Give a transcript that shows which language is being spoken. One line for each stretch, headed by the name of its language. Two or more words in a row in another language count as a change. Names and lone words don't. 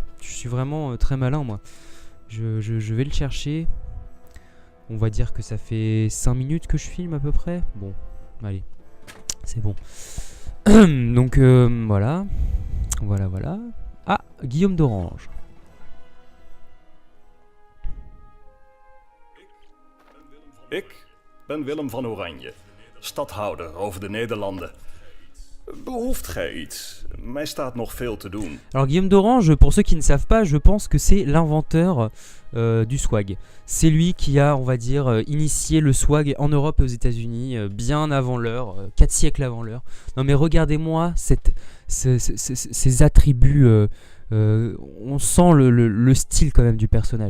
French: Je suis vraiment très malin, moi. Je vais le chercher. On va dire que ça fait 5 minutes que je filme à peu près. Bon, allez. C'est bon. Donc voilà. Voilà. Ah, Guillaume d'Orange.
Dutch: Ik ben Willem van Oranje, stadhouder over de Nederlanden. Behoeft gij iets? Mij staat nog veel te doen.
French: Alors Guillaume d'Orange, pour ceux qui ne savent pas, je pense que c'est l'inventeur du swag. C'est lui qui a, on va dire, initié le swag en Europe et aux États-Unis bien avant l'heure, 4 siècles avant l'heure. Non mais regardez-moi ces attributs, on sent le style quand même du personnage.